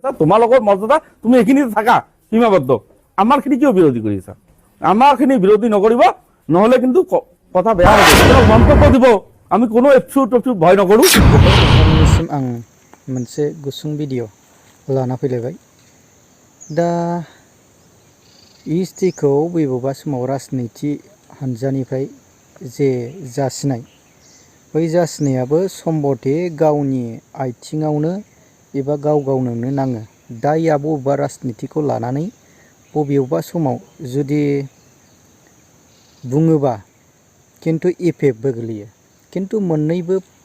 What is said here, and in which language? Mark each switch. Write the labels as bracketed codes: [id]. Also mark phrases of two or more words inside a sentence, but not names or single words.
[as] তোমালোকৰ মৰ্যাদা তুমি এইখিনিতে থাকা সীমাবদ্ধ আমাৰখিনি কিয় বিৰোধী কৰিছা আমাৰখিনি বিৰোধী নকৰিব নহলে কিন্তু কথা বেয়া হ'ব মন্তব্য দিব আমি কোনো এপসুখ ভয় নকৰো [brx] नोंथांनिसिम आं मोनसे गुसुं भिडिअ लाना फैलायबाय दा इएसटिखौ बबेबा समाव राजनिति हानजानिफ्राय जे जासिनाय बै जासिनायाबो सम्बथे गावनि आथिङावनो एबा गाव गावनो नाङो दाया बबेबा राजनितिखौ लानानै बबेबा समाव जुदि बुङोबा किन्तु इफेक्टबो गोलैयो किन्तु मोननैबो